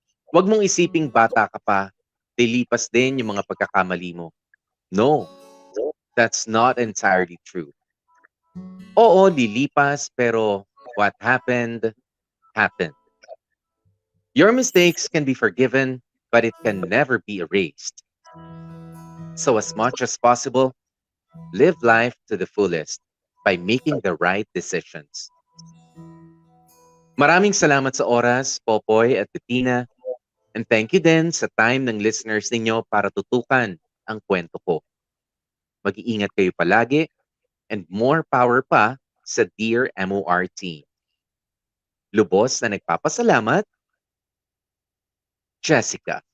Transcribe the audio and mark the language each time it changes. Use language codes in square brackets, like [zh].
[tl] Huwag mong isiping bata ka pa, lilipas din yung mga pagkakamali mo. [en] No, that's not entirely true. [tl] Oo, lilipas, pero [en] what happened, happened. Your mistakes can be forgiven, but it can never be erased. So as much as possible, live life to the fullest by making the right decisions. [tl] Maraming salamat sa oras, Popoy at Bettina. [en] And thank you [tl] din sa time ng listeners ninyo para tutukan ang kwento ko. Mag-iingat kayo palagi [en] and more power [tl] pa sa Dear MOR team. Lubos na nagpapasalamat, Jessica.